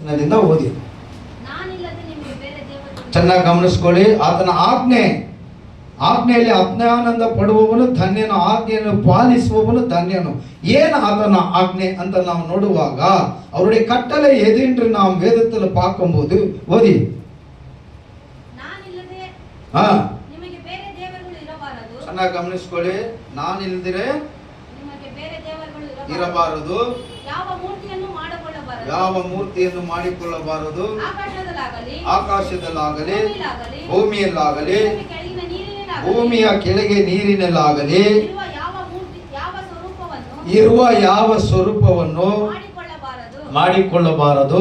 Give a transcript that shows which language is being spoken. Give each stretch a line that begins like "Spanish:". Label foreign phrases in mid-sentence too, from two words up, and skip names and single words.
Kannada: ಅನ್ನೋದಿಂದ ಓದಿ. ಚೆನ್ನಾಗಿ ಗಮನಿಸ್ಕೊಳ್ಳಿ. ಆತನ ಆಜ್ಞೆಯಲ್ಲಿ ಅಜ್ಞಾನಂದ ಪಡುವವನು ಧನ್ಯನು, ಆಜ್ಞೆಯನ್ನು ಪಾಲಿಸುವವನು ಧನ್ಯನು. ಏನು ಆತನ ಆಜ್ಞೆ ಅಂತ ನಾವು ನೋಡುವಾಗ ಅವರುடைய
Tamil: கட்டளை எதுன்னு நாம் வேதத்தில் பார்க்கும்போது ஓதி.
Kannada: ಚೆನ್ನಾಗಿ ಗಮನಿಸ್ಕೊಳ್ಳಿ. ನಾನಿಲ್ಲದಿರೆ ಇರಬಾರದು, ಯಾವ ಮೂರ್ತಿಯನ್ನು ಮಾಡಿಕೊಳ್ಳಬಾರದು, ಆಕಾಶದಲ್ಲಾಗಲಿ ಭೂಮಿಯಲ್ಲಾಗಲಿ ಭೂಮಿಯ ಕೆಳಗೆ ನೀರಿನಲ್ಲಾಗಲಿ ಇರುವ ಯಾವ ಸ್ವರೂಪವನ್ನು ಮಾಡಿಕೊಳ್ಳಬಾರದು.